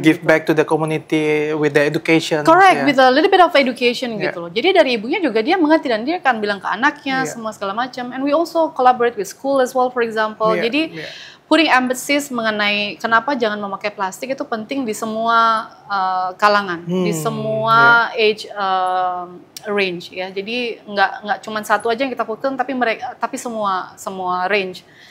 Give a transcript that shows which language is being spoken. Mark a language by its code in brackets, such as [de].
[en] Give back to the community with the education. Correct, with a little bit of education [id] gitu loh. Jadi dari ibunya juga dia mengerti dan dia akan bilang ke anaknya semua segala macam. [en] And we also collaborate with school as well, for example. [id] Jadi [en] putting emphasis [id] mengenai kenapa jangan memakai plastik itu penting di semua kalangan, di semua [en] age range [id] ya. Jadi nggak cuma satu aja yang kita fokuskan, tapi semua range.